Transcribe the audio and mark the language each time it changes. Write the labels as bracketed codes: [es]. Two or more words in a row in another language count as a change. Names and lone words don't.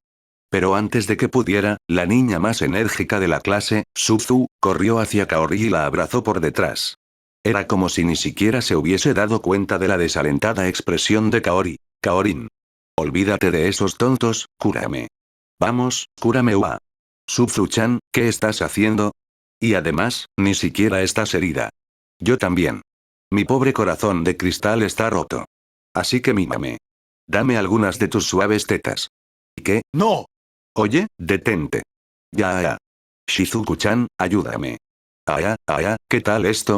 [es] Pero antes de que pudiera, la niña más enérgica de la clase, Suzu, corrió hacia Kaori y la abrazó por detrás. Era como si ni siquiera se hubiese dado cuenta de la desalentada expresión de Kaori. Kaorin. Olvídate de esos tontos, cúrame. Vamos, cúrame Ua. Suzu-chan, ¿qué estás haciendo? Y además, ni siquiera estás herida. Yo también. Mi pobre corazón de cristal está roto. Así que mímame. Dame algunas de tus suaves tetas. ¿Qué? ¡No! Oye, detente. Ya. Shizuku-chan, ayúdame. ¿Qué tal esto?